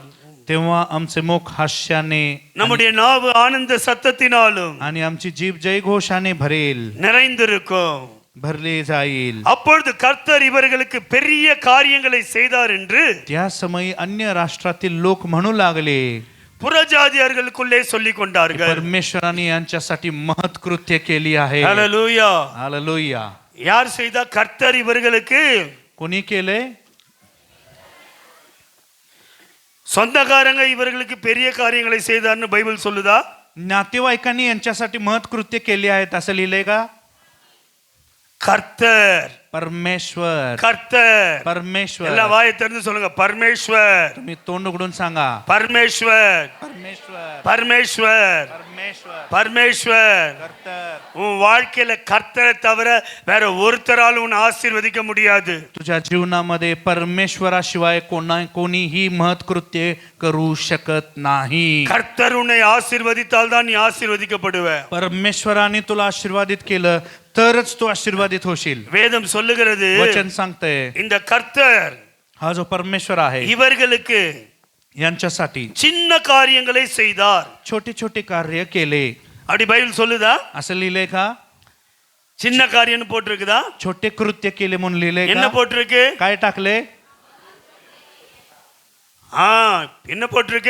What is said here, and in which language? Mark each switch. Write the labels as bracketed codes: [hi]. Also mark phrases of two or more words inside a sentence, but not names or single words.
[mr] तेव्हा आमचे मुख हास्याने [ta] நம்முடைய நாவு ஆனந்த சத்தத்தினாலும் [mr] आणि आमची जीभ जयघोषाने भरेल, [ta] நிறைந்திருக்கும். [mr] भरले जाईल. [ta] அப்பொழுது கர்த்தர் இவர்களுக்கு பெரிய காரியங்களை செய்தார் என்று [mr] त्या समयी अन्य राष्ट्रातील लोक म्हणू लागले, [ta] புறஜாதியார்களுக்குள்ளே சொல்லிக் கொண்டார்கள். [mr] परमेश्वराने यांच्यासाठी महत्कृत्य केली आहे. [ta] ஹalleluya. [mr] हालेलुया. [ta] யார் செய்தா? கர்த்தர் இவர்களுக்கு. [mr] कोणी केले? [ta] சொந்தக்காரங்க இவர்களுக்கு பெரிய காரியங்களை செய்தார்னு பைபிள் சொல்லுதா? [mr] नातेवाईकांनी यांच्यासाठी महत्कृत्य केले आहेत असं लिहिलंय का? [ta] கர்த்தர் [mr] परमेश्वर, [ta] கர்த்தர். [mr] परमेश्वर. [ta] எல்லா வாயை திறந்து சொல்லுங்க, பரமேஸ்வர் [mr] तुम्ही तोंड उघडून सांगा, [ta] பரமேஸ்வர் [mr] परमेश्वर, [ta] பரமேஸ்வர் [mr] परमेश्वर, [ta] பரமேஸ்வர். [mr] कर्तर. [ta] உன் வாழ்க்கையில கர்த்தரை தவிர வேற ஒருத்தரால் உன்னை ஆசீர்வதிக்க முடியாது. [mr] तुझ्या जीवनामध्ये परमेश्वराशिवाय कोणीही महत्कृत्य करू शकत नाही. [ta] கர்த்தர் உன்னை ஆசீர்வதித்தால் தான் நீ ஆசீர்வதிக்கப்படுவ. [mr] परमेश्वराने तुला आशीर्वादित केलं तरच तू आशीर्वादित होशील. [ta] வேதம் சொல்லுகிறது, [mr] वचन सांगतंय, [ta] இந்த கர்த்தர் [mr] हा जो परमेश्वर आहे [ta] இவர்களுக்கு [mr] यांच्यासाठी [ta] சின்ன காரியங்களை செய்தார். [mr] छोटे छोटे कार्य केले. [ta] அப்படி பைபிள் சொல்லுதா? [mr] असं लिहिलंय का? [ta] சின்ன காரியம்னு போட்டிருக்குதா? [mr] छोटे कृत्य केले म्हणून लिहिलंय [ta] என்ன [mr] का? [ta] போட்டிருக்கு? [mr] काय टाकले? [ta] என்ன போட்டிருக்கு?